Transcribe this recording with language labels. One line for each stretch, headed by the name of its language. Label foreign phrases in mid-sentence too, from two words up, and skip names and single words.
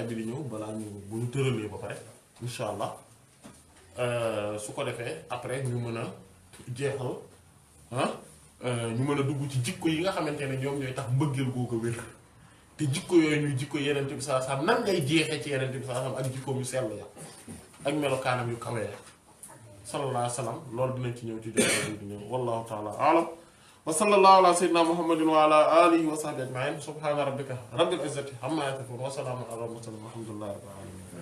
Wolof: bi di ñëw balaa ñu bu ñu tëralee ba pare
Arabic: إن شاء الله
Wolof: su ko defee après ñu mën a jeexal ñu mën a dugg ci jikko yi nga xamante ne ñoom ñooy tax mbëggeel googu a wér te jikko yooyu ñuy jikko yenent bi
Arabic: صلى الله عليه وسلم
Wolof: nan ngay jeexee ci yenent bi
Arabic: صلى الله عليه وسلم
Wolof: ak jikkoom yu sell ya ak melokaanam yu kawe ya
Arabic: صلى الله عليه وسلم
Wolof: loolu dinañ ci ñëw ci jotaay bi di ñëw
Arabic: والله تعالى أعلم وصلى الله على سيدنا محمد وعلى آله وصحبه أجمعين سبحان ربك رب العزة عما يصفون وسلام على المرسلين والحمد لله رب العالمين